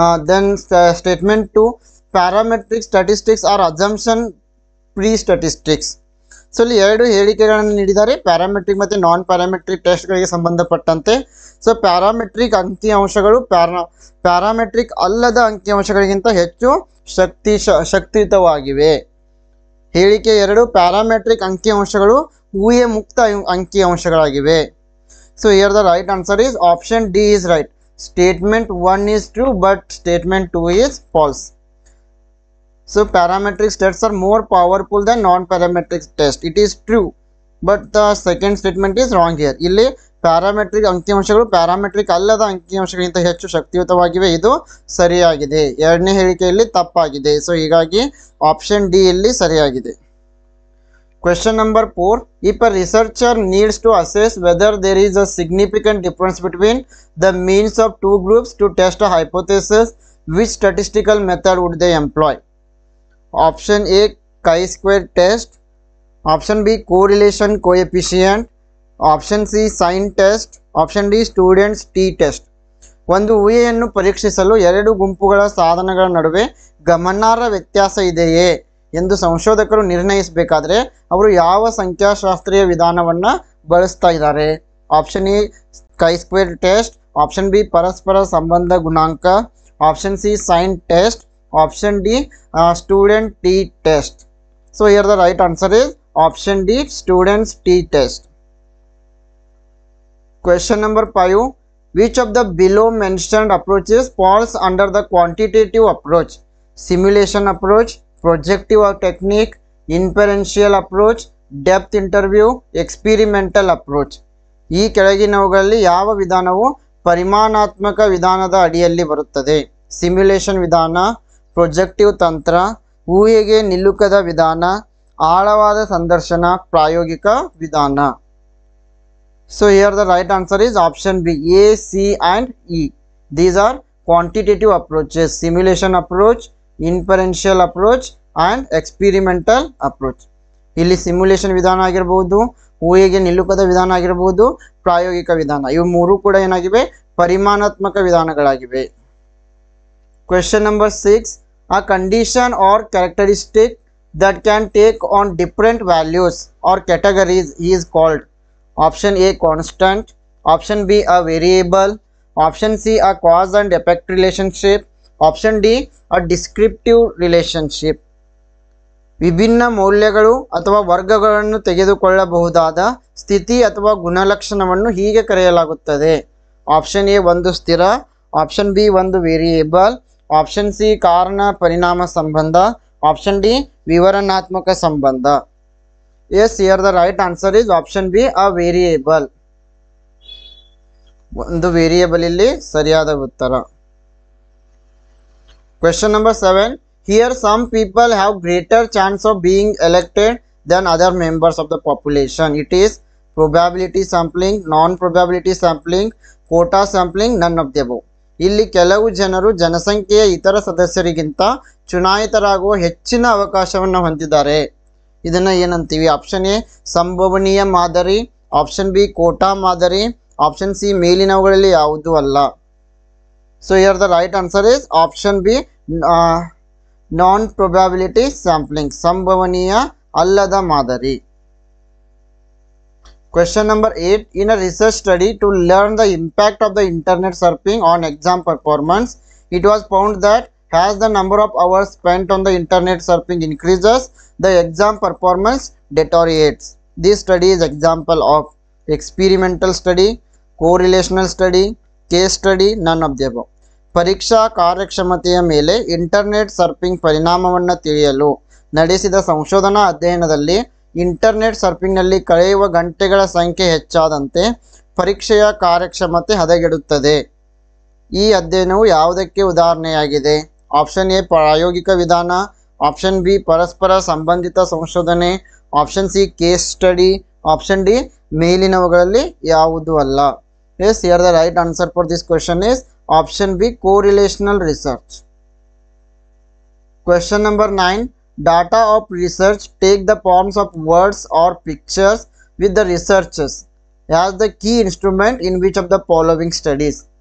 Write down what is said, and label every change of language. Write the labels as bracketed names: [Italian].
[English] Then statement 2, parametric statistics are assumption pre-statistics. [Kannada] So ಇಲ್ಲಿ ಎರಡು ಹೇಳಿಕೆಗಳನ್ನು ನೀಡಿದ್ದಾರೆ, ಪ್ಯಾರಾಮೆಟ್ರಿಕ್ ಮತ್ತು ನಾನ್ ಪ್ಯಾರಾಮೆಟ್ರಿಕ್ ಟೆಸ್ಟ್ಗಳಿಗೆ ಸಂಬಂಧಪಟ್ಟಂತೆ. ಸೊ ಪ್ಯಾರಾಮೆಟ್ರಿಕ್ ಅಂಕಿಅಂಶಗಳು ಪ್ಯಾರಾಮೆಟ್ರಿಕ್ ಅಲ್ಲದ ಅಂಕಿಅಂಶಗಳಿಗಿಂತ ಹೆಚ್ಚು ಶಕ್ತಿಯುತವಾಗಿವೆ. ಹೇಳಿಕೆ 2, ಪ್ಯಾರಾಮೆಟ್ರಿಕ್ ಅಂಕಿಅಂಶಗಳು ಊಹೆ ಮುಕ್ತ ಅಂಕಿಅಂಶಗಳಾಗಿವೆ. [English] So here the right answer is option D is right. Statement 1 is true but statement 2 is false. So parametric tests are more powerful than non-parametric test. It is true, but the second statement is wrong here. [Kannada] ಇಲ್ಲಿ parametric ಅಂಕಿಅಂಶಗಳು parametric ಅಲ್ಲದ ಅಂಕಿಅಂಶಗಳಿಗಿಂತ ಹೆಚ್ಚು ಶಕ್ತಿಯುತವಾಗಿವೆ, ಇದು ಸರಿಯಾಗಿದೆ. ಎರಡನೇ ಹೇಳಿಕೆಯಲ್ಲಿ ತಪ್ಪಾಗಿದೆ. So ಹೀಗಾಗಿ ಆಪ್ಷನ್ ಡಿ ಇಲ್ಲಿ ಸರಿಯಾಗಿದೆ. [English] Question number 4, if a researcher needs to assess whether there is a significant difference between the means of two groups to test a hypothesis, which statistical method would they employ? Option A chi-square test, option B correlation coefficient, option C sign test, option D students t test. [Kannada] ಒಂದು ಊಹೆಯನ್ನು ಪರೀಕ್ಷಿಸಲು ಎರಡು ಗುಂಪುಗಳ ಸಾಧನಗಳ ನಡುವೆ ಗಮನಾರ್ಹ ವ್ಯತ್ಯಾಸ ಇದೆಯೇ ಎಂದು ಸಂಶೋಧಕರು ನಿರ್ಣಯಿಸಬೇಕಾದ್ರೆ ಅವರು ಯಾವ ಸಂಖ್ಯಾಶಾಸ್ತ್ರೀಯ ವಿಧಾನವನ್ನು ಬಳಸ್ತಾ ಇದ್ದಾರೆ? ಆಪ್ಷನ್ ಎ ಕೈ ಸ್ಕ್ವೇರ್ ಟೆಸ್ಟ್, ಆಪ್ಷನ್ ಬಿ ಪರಸ್ಪರ ಸಂಬಂಧ ಗುಣಾಂಕ, option C sign test, option D student T test. [English] So here the right answer is option D, students T test. Question number 5. Which of the below mentioned approaches falls under the quantitative approach? Simulation approach, projective technique, inferential approach, depth interview, experimental approach. [Kannada] ಈ ಕೆಳಗಿನವುಗಳಲ್ಲಿ ಯಾವ ವಿಧಾನವು ಪರಿಮಾಣಾತ್ಮಕ ವಿಧಾನದ ಅಡಿಯಲ್ಲಿ ಬರುತ್ತದೆ? Simulation ವಿಧಾನ, ಪ್ರೊಜೆಕ್ಟಿವ್ ತಂತ್ರ, ಊಹೆಗೆ ನಿಲುಕದ ವಿಧಾನ, ಆಳವಾದ ಸಂದರ್ಶನ, ಪ್ರಾಯೋಗಿಕ ವಿಧಾನ. [English] So here the right answer is option B, A, C and E. These are quantitative approaches: simulation approach, inferential approach and experimental approach. [Kannada] ಇಲ್ಲಿ ಸಿಮ್ಯುಲೇಷನ್ ವಿಧಾನ ಆಗಿರಬಹುದು, ಊಹೆಗೆ ನಿಲುಕದ ವಿಧಾನ ಆಗಿರಬಹುದು, ಪ್ರಾಯೋಗಿಕ ವಿಧಾನ, ಇವು ಮೂರು ಕೂಡ ಏನಾಗಿವೆ? ಪರಿಮಾಣಾತ್ಮಕ ವಿಧಾನಗಳಾಗಿವೆ. [English] Question number 6. A condition or characteristic that can take on different values or categories is called? Option A constant, option B a variable, option C a cause and effect relationship, option D a descriptive relationship. [Kannada] ವಿಭಿನ್ನ ಮೌಲ್ಯಗಳು ಅಥವಾ ವರ್ಗಗಳನ್ನು ತೆಗೆದುಕೊಳ್ಳಬಹುದಾದ ಸ್ಥಿತಿ ಅಥವಾ ಗುಣಲಕ್ಷಣವನ್ನು ಹೀಗೆ ಕರೆಯಲಾಗುತ್ತದೆ. ಆಪ್ಷನ್ ಎ ಒಂದು ಸ್ಥಿರ, ಆಪ್ಷನ್ ಬಿ ಒಂದು ವೇರಿಯೇಬಲ್, ಆಪ್ಷನ್ ಸಿ ಕಾರಣ ಪರಿಣಾಮ ಸಂಬಂಧ, ಆಪ್ಷನ್ ಡಿ ವಿವರಣಾತ್ಮಕ ಸಂಬಂಧ. [English] Yes, here the right answer is option B a variable. [Kannada] ಒಂದು ವೇರಿಯೇಬಲ್ ಇಲ್ಲಿ ಸರಿಯಾದ ಉತ್ತರ. [English] Question number 7. Here some people have greater chance of being elected than other members of the population. It is probability sampling, non-probability sampling, quota sampling, none of the above. [Kannada] ಇಲ್ಲಿ ಕೆಲವು ಜನರು ಜನಸಂಖ್ಯೆಯ ಇತರ ಸದಸ್ಯರಿಗಿಂತ ಚುನಾಯಿತರಾಗುವ ಹೆಚ್ಚಿನ ಅವಕಾಶವನ್ನು ಹೊಂದಿದ್ದಾರೆ. ಇದನ್ನು ಏನಂತೀವಿ? ಆಪ್ಷನ್ ಎ ಸಂಭವನೀಯ ಮಾದರಿ, ಆಪ್ಷನ್ ಬಿ ಕೋಟಾ ಮಾದರಿ, ಆಪ್ಷನ್ ಸಿ ಮೇಲಿನವುಗಳಲ್ಲಿ ಯಾವುದೂ ಅಲ್ಲ. [English] so here the right answer is option B non-probability sampling, [Kannada] ಸಂಭವನೀಯ ಅಲ್ಲದ ಮಾದರಿ. [English] Question number 8. In a research study to learn the impact of the internet surfing on exam performance, it was found that as the number of hours spent on the internet surfing increases, the exam performance deteriorates. This study is example of experimental study, correlational study, case study, none of the above. [Kannada] ಪರೀಕ್ಷಾ ಕಾರ್ಯಕ್ಷಮತೆಯ ಮೇಲೆ internet surfing ಪರಿಣಾಮವನ್ನು ತಿಳಿಯಲು ನಡೆಸಿದ ಸಂಶೋಧನಾ ಅಧ್ಯಯನದಲ್ಲಿ internet ಸರ್ಫಿಂಗ್ನಲ್ಲಿ ಕಳೆಯುವ ಗಂಟೆಗಳ ಸಂಖ್ಯೆ ಹೆಚ್ಚಾದಂತೆ ಪರೀಕ್ಷೆಯ ಕಾರ್ಯಕ್ಷಮತೆ ಹದಗೆಡುತ್ತದೆ. ಈ ಅಧ್ಯಯನವು ಯಾವುದಕ್ಕೆ ಉದಾಹರಣೆಯಾಗಿದೆ? ಆಪ್ಷನ್ ಎ ಪ್ರಾಯೋಗಿಕ ವಿಧಾನ, ಆಪ್ಷನ್ ಬಿ ಪರಸ್ಪರ ಸಂಬಂಧಿತ ಸಂಶೋಧನೆ, option C case study, option D ಮೇಲಿನವುಗಳಲ್ಲಿ ಯಾವುದೂ ಅಲ್ಲ. [English] Yes, here the right answer for this question is option B correlational research. Question number 9. Data of research take the forms of words or pictures with the researchers as the key instrument in which of the following studies?